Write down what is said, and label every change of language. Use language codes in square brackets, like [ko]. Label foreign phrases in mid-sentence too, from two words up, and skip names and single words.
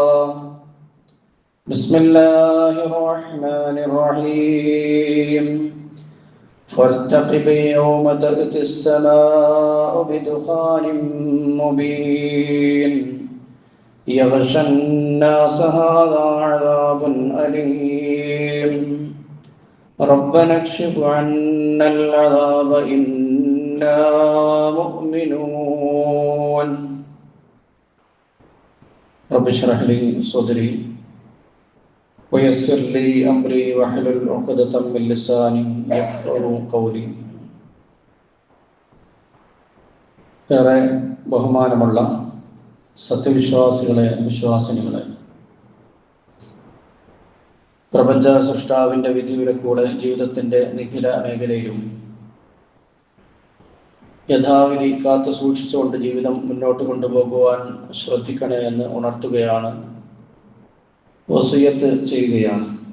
[ar] بسم الله الرحمن الرحيم فارتقب يوم تأتي السماء بدخان مبين يغشى الناس هذا عذاب أليم ربنا اكشف عنا العذاب إنا مؤمنون رب اشرح لي صدري ويسر لي أمري واحلل عقدة من لساني يفقهوا قولي. [ml] ഏറെ ബഹുമാനമുള്ള സത്യവിശ്വാസികളെ, വിശ്വാസിനികളെ, പ്രപഞ്ച സൃഷ്ടാവിൻ്റെ വിധിയുടെ കൂടെ ജീവിതത്തിൻ്റെ നിഖില മേഖലയിലും യഥാവിധി കാത്തു സൂക്ഷിച്ചുകൊണ്ട് ജീവിതം മുന്നോട്ട് കൊണ്ടുപോകുവാൻ ശ്രദ്ധിക്കണേ എന്ന് ഉണർത്തുകയാണ്, വസിയത്ത് ചെയ്യുകയാണ്.